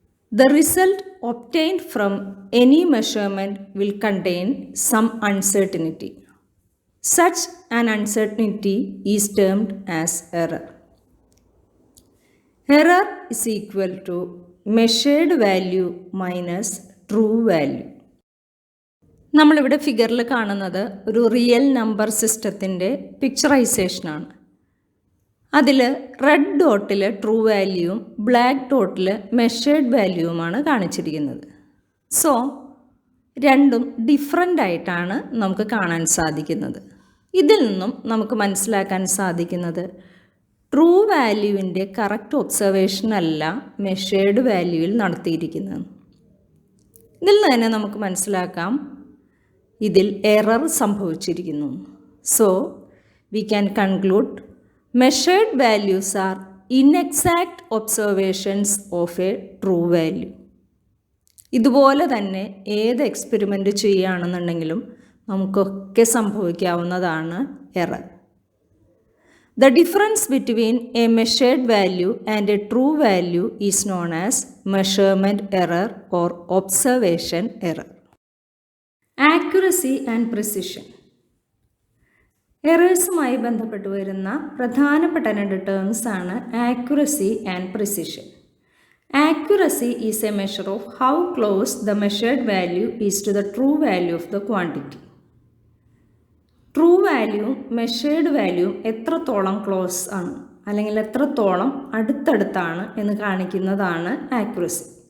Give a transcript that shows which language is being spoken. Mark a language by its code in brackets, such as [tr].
[en] The result obtained from any measurement will contain some uncertainty. Such an uncertainty is termed as error. Error is equal to measured value minus true value. [ml] നമ്മളിവിടെ ഫിഗറിൽ കാണുന്നത് ഒരു real number സിസ്റ്റത്തിൻ്റെ പിക്ചറൈസേഷനാണ്. അതിൽ red ഡോട്ടിൽ true വാല്യൂവും black ഡോട്ടിൽ measured വാല്യൂവുമാണ് കാണിച്ചിരിക്കുന്നത്. So രണ്ടും different ആയിട്ടാണ് നമുക്ക് കാണാൻ സാധിക്കുന്നത്. ഇതിൽ നിന്നും നമുക്ക് മനസ്സിലാക്കാൻ സാധിക്കുന്നത് ട്രൂ വാല്യൂവിൻ്റെ കറക്റ്റ് ഒബ്സർവേഷൻ അല്ല മെഷേർഡ് വാല്യൂവിൽ നടത്തിയിരിക്കുന്നത്. ഇതിൽ നിന്ന് തന്നെ നമുക്ക് മനസ്സിലാക്കാം ഇതിൽ എറർ സംഭവിച്ചിരിക്കുന്നു. [en] So we can conclude measured values are inexact observations of a true value. [ml] ഇതുപോലെ തന്നെ ഏത് എക്സ്പെരിമെൻ്റ് ചെയ്യുകയാണെന്നുണ്ടെങ്കിലും നമുക്കൊക്കെ സംഭവിക്കാവുന്നതാണ് error. [en] The difference between a measured value and a true value is known as measurement error or observation error. Accuracy and precision. [ml] എറേഴ്സുമായി ബന്ധപ്പെട്ട് വരുന്ന പ്രധാനപ്പെട്ട രണ്ട് terms ആണ് accuracy and precision. [en] Accuracy is a measure of how close the measured value is to the true value of the quantity. [ml] True വാല്യൂവും measured വാല്യൂവും എത്രത്തോളം close ആണ് അല്ലെങ്കിൽ എത്രത്തോളം അടുത്തടുത്താണ് എന്ന് കാണിക്കുന്നതാണ് ആക്യുറസി.